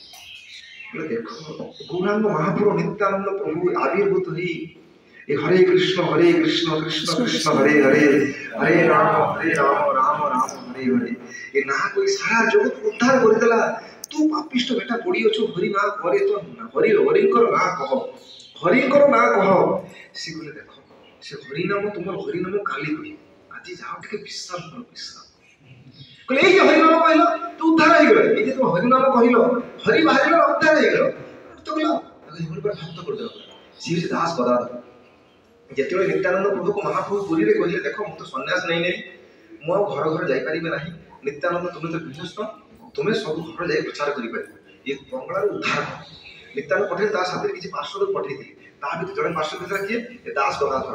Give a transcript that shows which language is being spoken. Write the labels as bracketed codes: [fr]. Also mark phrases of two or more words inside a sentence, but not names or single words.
[or] ଦେଖ ଗୌରାଙ୍ଗ ମହାପ୍ରଭୁ ନିତ୍ୟାନନ୍ଦ ପ୍ରଭୁ ଆବିର୍ଭୂତ ହେଇ ଏ ହରେ କୃଷ୍ଣ କୃଷ୍ଣ କୃଷ୍ଣ ହରେ ହରେ, ହରେ ରାମ ରାମ ରାମ ହରେ ହରେ, ଏ ନା କହି ସାରା ଜଗତ ଉଦ୍ଧାର କରିଦେଲା। ତୁ ପାପିଷ୍ଟ ବେଟା ପଡ଼ି ଅଛୁ, ହରି ନାଁ ପରେ ତ ହରିଙ୍କର ନାଁ କହ, ହରିଙ୍କର ନାଁ କହ। ସେ କହିଲେ ଦେଖ ସେ ହରିନାମ, ତୁମର ହରିନାମ କାଲି କହିବ, ଆଜି ଯାଅ ଟିକେ ବିଶ୍ରାମ କର, ବିଶ୍ରାମ। କହିଲେ ଏଇ ଯେ ହରିନାମ କହିଲ ତୁ ଉଦ୍ଧାର ହେଇଗଲ, [bn] এই যে তুমি হরিনাম কহিল, হরি বাহারিল উদ্ধার হয়ে গেল, ভক্ত করল, ভক্ত করে দেওয়া। সে হচ্ছে দাস গদাধর। [or] ଯେତେବେଳେ ନିତ୍ୟାନନ୍ଦ ପ୍ରଭୁକୁ ମହାପ୍ରଭୁ ପୁରୀରେ କହିଲେ ଦେଖ ମୁଁ ତ ସନ୍ନ୍ୟାସ ନେଇ ମୁଁ ଆଉ ଘର ଘର ଯାଇପାରିବି ନାହିଁ, ନିତ୍ୟାନନ୍ଦ ତୁମେ ତ ଗୃହସ୍ଥ, ତୁମେ ସବୁ ଘର ଯାଇ ପ୍ରଚାର କରିପାରିବ, ଏ ବଙ୍ଗଳାରୁ ଉଦ୍ଧାର କର। ନିତ୍ୟାନନ୍ଦ ପଠେଇଲେ ତା ସାଥିରେ କିଛି ପାର୍ଶ୍ୱଦକୁ ପଠେଇଥିଲେ, ତା ଭିତରେ ଜଣେ ପାର୍ଶ୍ୱଦ ଥିଲା କିଏ? ଏ ଦାସ ଗଦାଧର।